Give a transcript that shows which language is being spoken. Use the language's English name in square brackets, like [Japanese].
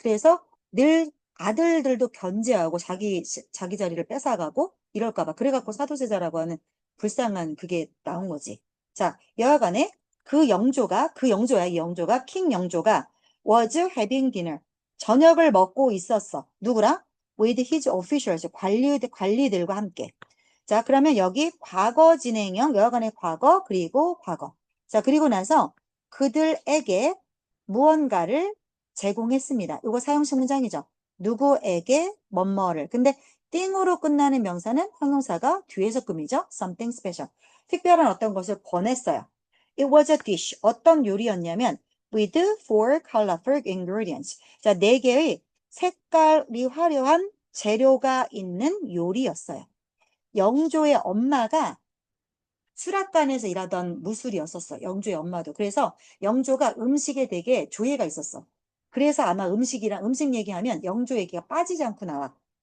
[Korean] 그래서 늘 아들들도 견제하고 자기 자리를 뺏어가고 이럴까 봐. 그래갖고 사도세자라고 하는 불쌍한 그게 나온 거지. 자, 여하간에 그 영조야, 이 영조가, 킹 영조가 [English] was having dinner. [Korean] 저녁을 먹고 있었어. 누구랑? [English] With his officials, [Korean] 관리들과 함께. 자, 그러면 여기 과거 진행형, 여하간의 과거, 그리고 과거. 자, 그리고 나서 그들에게 무언가를 제공했습니다. 이거 사용식 문장이죠. 누구에게 뭐뭐를. 근데 띵으로 끝나는 명사는 형용사가 뒤에서 꾸미죠. [English] something special. [Korean] 특별한 어떤 것을 권했어요. [English] It was a dish. [Korean] 어떤 요리였냐면 [English] with four colorful ingredients. [Korean] 자, 4개의 색깔이 화려한 재료가 있는 요리였어요. 영조의 엄마가 수락관에서 일하던 무술이었었어. 영조의 엄마도. 그래서 영조가 음식에 되게 조예가 있었어. 그래서 아마 음식 얘기하면 영조 얘기가 빠지지 않고 나와.